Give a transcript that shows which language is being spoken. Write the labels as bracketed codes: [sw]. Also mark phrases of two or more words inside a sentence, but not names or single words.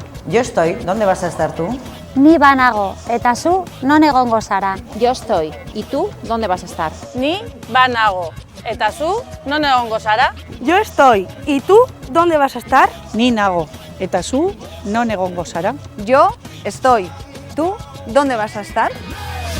[es] Yo estoy, ¿dónde vas a estar tú? [eu] Ni banago, eta zu non egongo zara. [es] Yo estoy. ¿Y tú? ¿Dónde vas a estar? [eu] Ni banago. Eta zu, non egongo zara? [es] Yo estoy. ¿Y tú? ¿Dónde vas a estar? [eu] Ni nago, eta zu non egongo zara. [es] Yo estoy. ¿Tú dónde vas a estar?